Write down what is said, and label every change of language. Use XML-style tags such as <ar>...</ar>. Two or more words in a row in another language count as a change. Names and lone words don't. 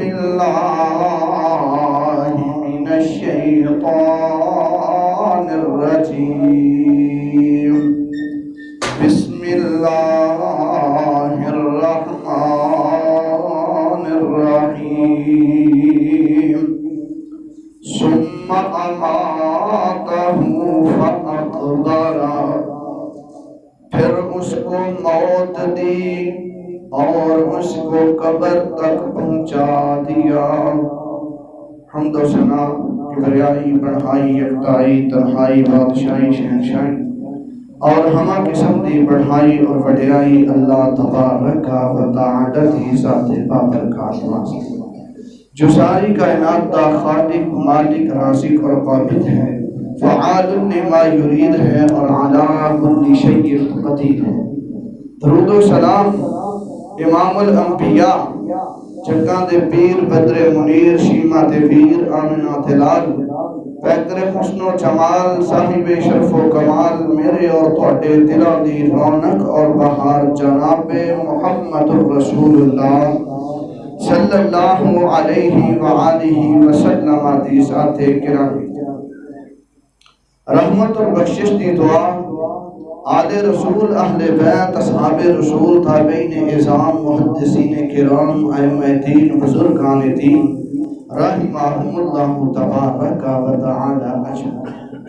<ar>بالله من الشيطان الرجيم بسم الله الرحمن الرحيم ثم أماته فأقبره</ar> <ur>پھر اس کو موت دی اور اس کو قبر تک پہنچا دیا.</ur> <pa>حمد و ثنا کبریائی بڑھائی یکتائی تنہائی بادشاہی شہنشاہی اور ہمہ قسم دی بڑھائی اور وڈیائی اللہ تبارک و تعالی دی ذات بابرکات واسطے.</pa> <ur>جو ساری کائنات کا خالق، مالک، رازق اور قابض ہے،</ur> <ar>فعال لما یرید</ar> <ur>ہے اور</ur> <ar>علی کل شیء قدیر</ar> <ur>ہے۔</ur> <pa>درود و سلام امام الانبیاء، جگاں دے پیر، بدر منیر، شیمہ دے ویر، آمنہ دے لال، پیکر حسن و جمال، صاحب شرف و کمال، میرے اور تواڈے دلاں دی رونق اور بہار، جناب محمد الرسول اللہ</pa> <ar>صلی اللہ علیہ وآلہ وسلم</ar> <pa>دی ذات گرامی۔ رحمت اور بخشش دی دعا آل رسول، اہل بیت، اصحاب رسول، تابعین اعظام، محدثین کرام، ائمہ دین، بزرگان دین</pa> <ar>رحمہم اللہ تبارک و تعالی اجمعین۔</ar>